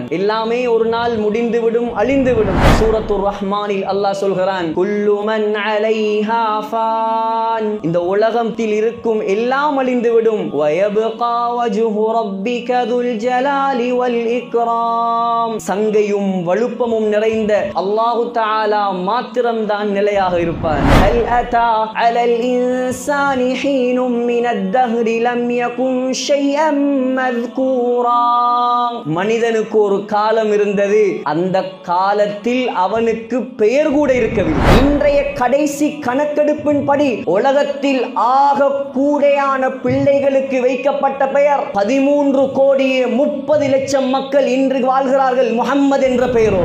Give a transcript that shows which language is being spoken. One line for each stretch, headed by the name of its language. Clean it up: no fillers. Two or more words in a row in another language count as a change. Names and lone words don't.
Tamil: எல்லாமே ஒரு நாள் முடிந்துவிடும், அழிந்துவிடும். சூரத்துர் ரஹ்மானில் அல்லாஹ் சொல்கிறான்,
Arabic: كل من عليها فان.
Tamil: இந்த உலகத்தில் இருக்கும் எல்லாம் அழிந்துவிடும்.
Arabic: ويبقى وجه ربك ذو الجلال والإكرام.
Tamil: சங்கையும் வலுப்பமும் நிறைந்த அல்லாஹு தஆலா மாத்திரம்தான் நிலையாக இருப்பார்.
Arabic: ஹல் أتى على الإنسان حين من الدهر لم يكن شيئا مذكورا.
Tamil: மனிதனுக்கு ஒரு காலம் இருந்தது, அந்த காலத்தில் அவனுக்கு பெயர் கூட இருக்கவில்லை. இன்றைய கடைசி கணக்கெடுப்பின்படி உலகத்தில் ஆக கூடையான பிள்ளைகளுக்கு வைக்கப்பட்ட பெயர் 13,30,00,000 மக்கள் இன்று வாழ்கிறார்கள் முஹம்மது என்ற பெயரோடு.